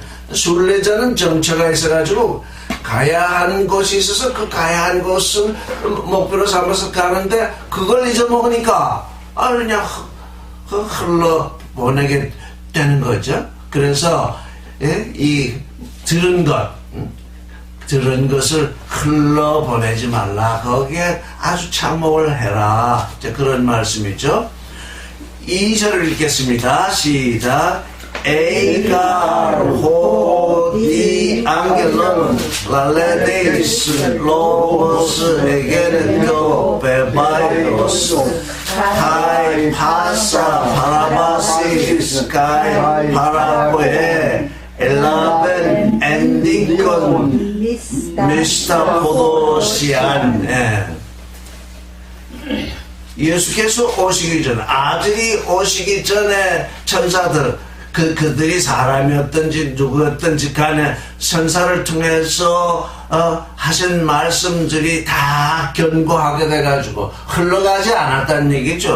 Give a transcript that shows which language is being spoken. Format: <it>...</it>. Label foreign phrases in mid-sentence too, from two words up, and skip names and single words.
<ko>순례자는 정처가 있어가지고 가야 하는 곳이 있어서 그 가야 하는 곳을 목표로 삼아서 가는데 그걸 잊어먹으니까 그냥 흘러 보내게 되는 거죠. 그래서 이 들은 것을 흘러 보내지 말라. 거기에 아주 착목을 해라. 그런 말씀이죠. 2절을 읽겠습니다. 시작.</ko> <el>Εἰ γὰρ ὁ δι' ἀγγέλων λαληθεὶς λόγος ἐγένετο βέβαιος καὶ πᾶσα παράβασις καὶ παρακοὴ ἔλαβεν ἔνδικον μισθαποδοσίαν.</el> <ko>예수께서 오시기 전에, 아들이 오시기 전에 천사들, 그들이 사람이었든지 누구였든지 간에 선사를 통해서 하신 말씀들이 다 견고하게 돼가지고 흘러가지 않았다는 얘기죠.</ko>